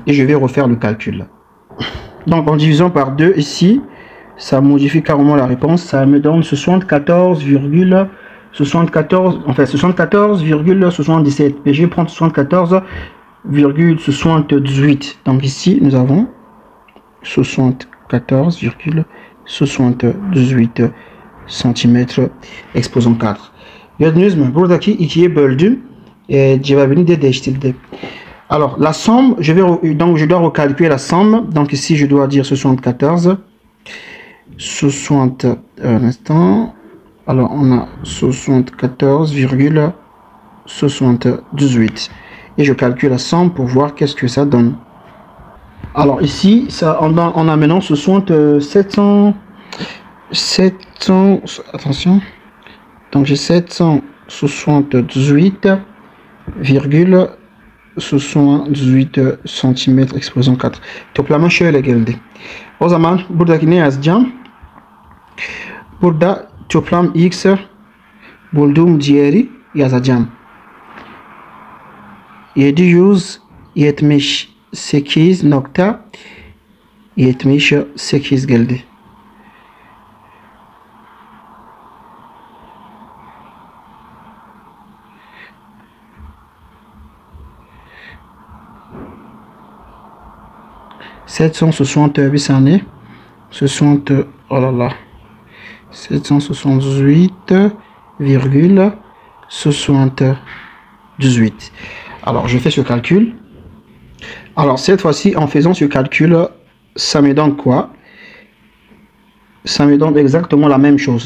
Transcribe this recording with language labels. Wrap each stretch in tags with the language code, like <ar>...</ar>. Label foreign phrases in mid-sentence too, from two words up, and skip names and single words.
<fr>Et je vais refaire le calcul. Donc, en divisant par 2 ici, ça modifie carrément la réponse, ça me donne 74,77. Et je vais prendre 74,78. Donc ici, nous avons 74,78 cm exposant 4.</fr> <tr>Gördünüz mü? Buradaki ikiye böldüm. Cevabını da değiştirdim.</tr> <fr>Alors, la somme, je dois recalculer la somme. Donc ici, je dois dire 74. 60 un instant. Alors on a 74,78 et je calcule la somme pour voir qu'est-ce que ça donne. Alors ici ça on a maintenant 700 attention, donc j'ai 778,78 cm exposant 4.</fr> <tr>Toplama şöyle geldi. O zaman buradaki ne yazacağım? Burada toplam x bulduğum değeri yazacağım. 778,78 geldi. Bir saniye. 60,</tr> <fr>oh là là. 778,78. Alors, je fais ce calcul. Alors, cette fois-ci, en faisant ce calcul, ça me donne quoi? Ça me donne exactement la même chose.</fr>